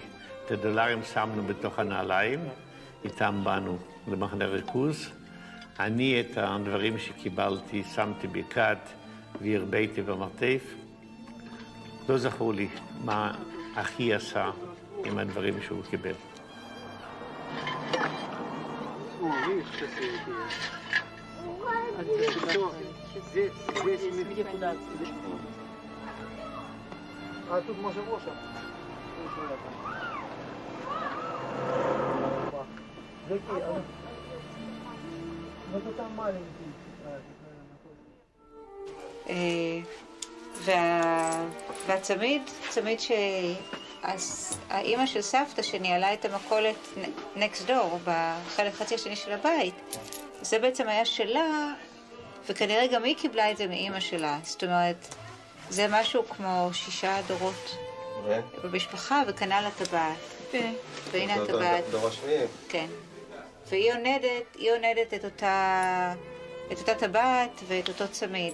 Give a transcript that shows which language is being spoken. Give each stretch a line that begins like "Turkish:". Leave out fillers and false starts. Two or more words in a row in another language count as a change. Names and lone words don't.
Hebrew: את הדולרים שמנו בתוך הנעליים, איתם באנו למחנה ריכוז. אני את הדברים שקיבלתי שמתי בכד והרביתי במרתף. לא זכור לי מה אחי עשה עם הדברים שהוא קיבל.
Russian: А тут может Воша. Какие? Ну то там маленький.
Hebrew: והצמיד, צמיד שהאימא של סבתא שניהלה את המכולת
English: next door,
Hebrew: בחלק חצי השני של הבית, זה בעצם היה שלה, וכנראה גם היא קיבלה את זה מאימא שלה. זאת אומרת, זה משהו כמו 6 דורות במשפחה, וכנ"ל הטבעת. והנה הטבעת. דור השני. כן. והיא עונדת את אותה טבעת ואת אותו צמיד.